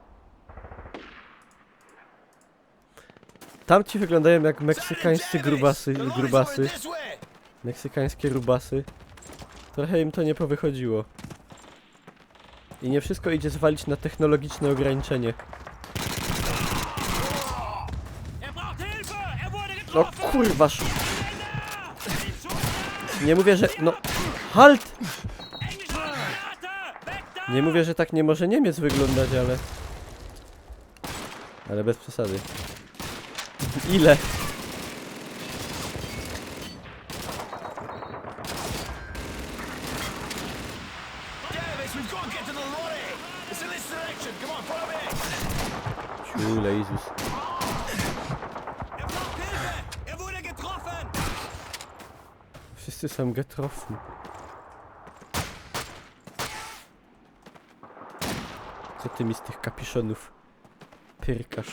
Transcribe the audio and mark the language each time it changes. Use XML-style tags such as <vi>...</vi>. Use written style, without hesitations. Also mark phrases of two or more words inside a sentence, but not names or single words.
<pl>Tamci wyglądają jak meksykańscy grubasy. Meksykańskie rubasy. Trochę im to nie powychodziło. I nie wszystko idzie zwalić na technologiczne ograniczenie.</pl> <de>Er braucht Hilfe! Er wurde</de> <pl>No</pl> <de>getroffen!</de> <pl>kurwa. Nie mówię, że... No...</pl> <de>Halt! Englische Granate! Weg da!</de> <pl>Nie mówię, że tak nie może Niemiec wyglądać, ale... Ale bez przesady. Ile?</pl> <en>Davis, we've got to get to the lorry! It's in this direction! Come on, follow me!</en> <pl>Ciule, Jezus.</pl> <de>Er braucht Hilfe! Er wurde getroffen!</de> <pl>Wszyscy są getroffen. Co ty mi z tych kapiszonów pyrkasz?</pl>